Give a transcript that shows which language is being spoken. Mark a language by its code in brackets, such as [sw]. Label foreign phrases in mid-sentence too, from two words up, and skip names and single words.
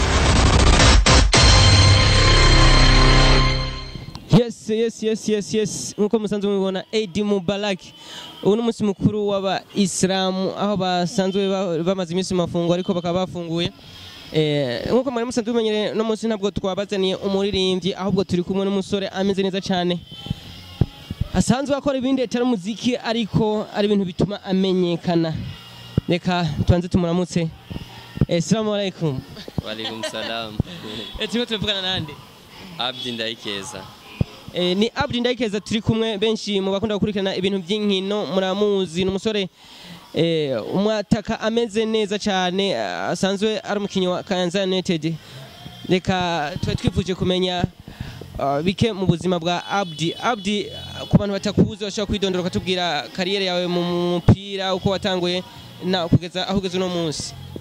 [rn] Yes nkuko musanzwe mubibona [ar] عيد مبارك [rn] ubu ni umunsi mukuru w'aba Islamu aho basanzwe bamaze iminsi mafungo ariko bakaba bafunguye nkuko mwari musanzwe mumenyere no munsi ntabwo twabazaniye umuririmbyi ahubwo turi kumwe n'umusore ameze neza cyane asanzwe akora ibindi atari muziki ariko ari ibintu bituma amenyekana. Reka tuanze tumuramutse. [ar] السلام عليكم. وعليكم السلام. [rn] Turimo tuvugana nande? Abdi Ndayikeza. Ni Abdi Ndayikeza turi kumwe benshi mu bakunda gukurikirana ibintu by'inkino muramuzi n'umusore umwataka ameze neza cyane asanzwe ari umukinyi wa Kayanza United. Reka twifuje kumenya bike mu buzima bwa Abdi ku bantu batakubuze bashaka kwidondora katubwira kariyere yawe mu mupira uko watanguye na kugeza aho ugeze no munsi.